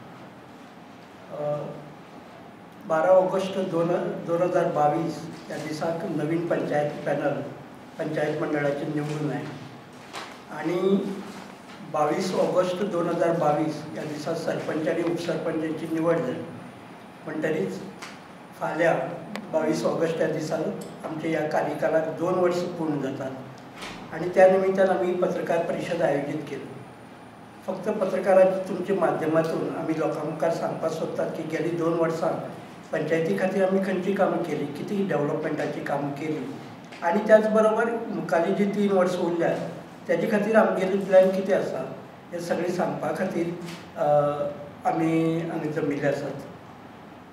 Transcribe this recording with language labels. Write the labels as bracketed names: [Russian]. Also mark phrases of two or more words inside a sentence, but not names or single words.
[Marathi] 12 ऑगस्ट 2022 या दिवसाक नवीन पंचायत पॅनल पंचायत मंडळाचे निवडून आहे आणि 22 ऑगस्ट 2022 या दिवसात सरपंच आणि उपसरपंचांची निवड झाली. [Konkani] म्हणटरीच फाल्यां 22 ऑगस्ट या दिसाक आमच्या या कार्यकालाक 2 वर्ष पूर्ण जातात आणि त्या निमित्तान आम्ही पत्रकार परिषद आयोजित केली. फक्त पत्रकाराच्या तुमच्या माध्यमातून आम्ही लोकांमुखार सांगपाक सोदतात की गेली 2 वर्सां पंचायती खातीर आमी खंयची कामां केली, किती डेव्हलपमेंटाची कामां केली आणि त्याच बरोबर मुखाली जी 3 वर्सां उरल्यात त्याचे खातीर आमगेली प्लॅन कितें आसा हे सगळें सांगपा खातीर आमी हांगा जमिल्ले आसात.